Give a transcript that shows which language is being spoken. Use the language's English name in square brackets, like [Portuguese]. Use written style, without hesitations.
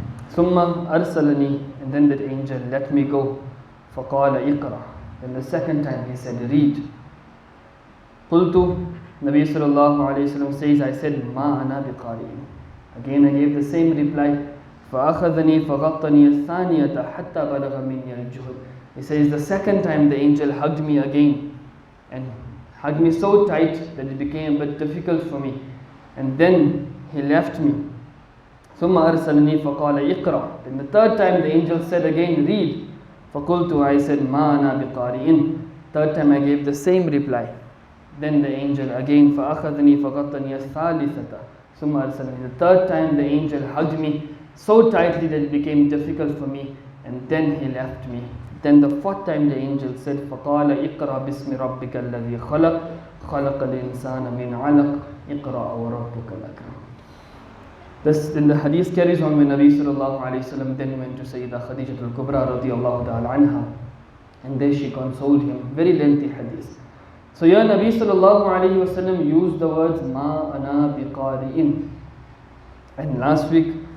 [Arabic] ثم أرسلني, [English] and then that angel let me go. [Arabic] فقال اقرأ, [English] then the second time he said, read. قلت, Nabi sallallahu alayhi wa sallam says, I said, [Arabic] ما أنا بقارئ. [English] Again I gave the same reply. [Arabic] فأخذني فغطني الثانية حتى بلغ مني الجهد. [English] He says, the second time the angel hugged me again, and hugged me so tight that it became a bit difficult for me, and then he left me. [Arabic] ثم أرسلني فقال اقرأ. [English] Then the third time the angel said again, read. [Arabic] فقلت, [English] I said, [Arabic] ما أنا بقارئ. [English] Third time I gave the same reply. Then the angel again, [Arabic] فأخذني فغطني الثالثة ثم أرسلني. [English] The third time the angel hugged me so tightly that it became difficult for me, and then he left me. Then the fourth time the angel said, [Arabic] فقال اقرأ باسم ربك الذي خلق خلق الإنسان من علق اقرأ وربك الأكرم. [English] This, then the hadith carries on when Nabi sallallahu alayhi wa sallam then went to Sayyidah Khadijah al-Kubra radiyallahu ta'ala anha, and there she consoled him. Very lengthy hadith. So here Nabi sallallahu alayhi wa sallam used the words [Arabic] Ma ana biqari'in. [English] And last week